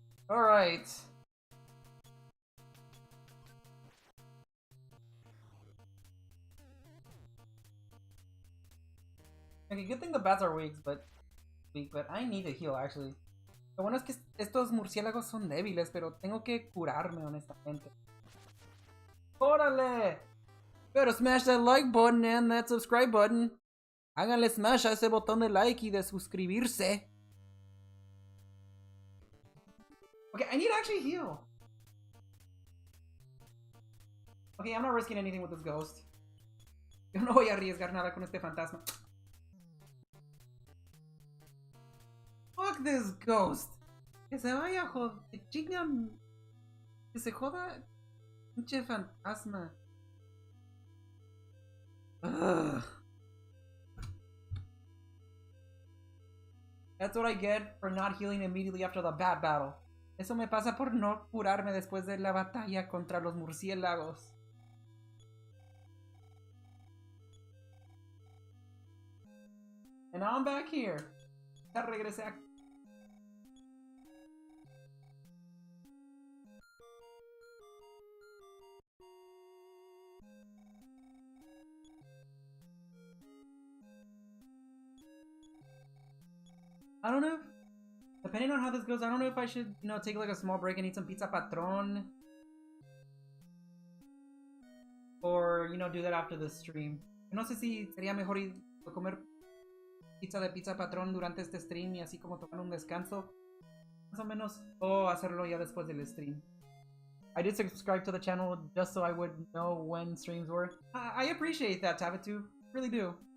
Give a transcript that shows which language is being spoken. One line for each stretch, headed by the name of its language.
English: Alright. Okay, good thing the bats are weak, but I need to heal actually.
Spanish: Lo bueno es que estos murciélagos son débiles, pero tengo que curarme honestamente. ¡Órale!
English: Better smash that like button and that subscribe button.
Spanish: Háganle smash a ese botón de like y de suscribirse.
English: Okay, I need to actually heal. Okay, I'm not risking anything with this ghost.
Spanish: Yo no voy a arriesgar nada con este fantasma.
English: Fuck this ghost.
Spanish: Que se vaya, joder. Chingan. Que se joda. Pinche fantasma. Ugh.
English: That's what I get for not healing immediately after the bat battle.
Spanish: Eso me pasa por no curarme después de la batalla contra los murciélagos.
English: And now I'm back here.
Spanish: Ya regresé aquí.
English: I don't know. Depending on how this goes, I don't know if I should, you know, take like a small break and eat some pizza patron. Or, you know, do that after the stream.
Spanish: No sé si sería mejor ir a comer pizza patron durante este stream y así como tomar un descanso. Más o menos. O hacerlo ya después del stream.
English: I did subscribe to the channel just so I would know when streams were. I appreciate that, Tabatu. Really do.